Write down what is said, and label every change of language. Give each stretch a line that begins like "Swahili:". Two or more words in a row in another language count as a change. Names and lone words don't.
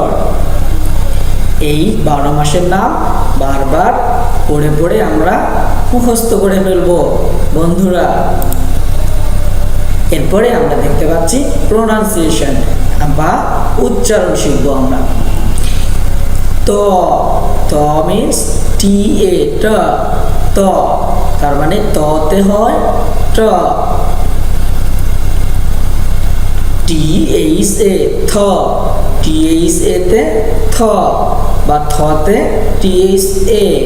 Bangla: এই 12 মাসের নাম বারবার পড়ে পড়ে আমরা মুখস্থ করে ফেলবো বন্ধুরা। এরপরে আমরা দেখতে পাচ্ছি প্রোনাউন্সিয়েশন বা উচ্চারণ শিখব আমরা। ত মিন্স TA, ত, তার মানে ততে হয় ট। THA, থ, THA তে থ বা থতে THA।